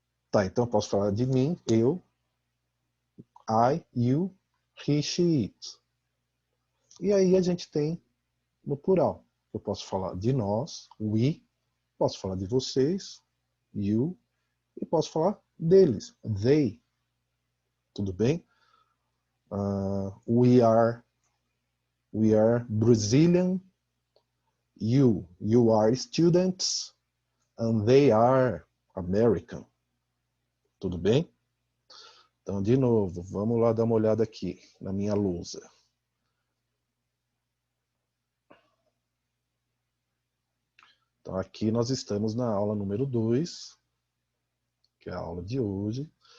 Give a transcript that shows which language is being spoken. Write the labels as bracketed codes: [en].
[pt] Tá, então eu posso falar de mim, eu, [en] I, you, he, she, it. [pt] E aí a gente tem no plural. Eu posso falar de nós, we, posso falar de vocês, you, e posso falar deles, they. Tudo bem? [en] We are Brazilian, you are students, and they are American. [pt] Tudo bem? Então, de novo, vamos lá dar uma olhada aqui na minha lousa. Então, aqui nós estamos na aula número 2, que é a aula de hoje.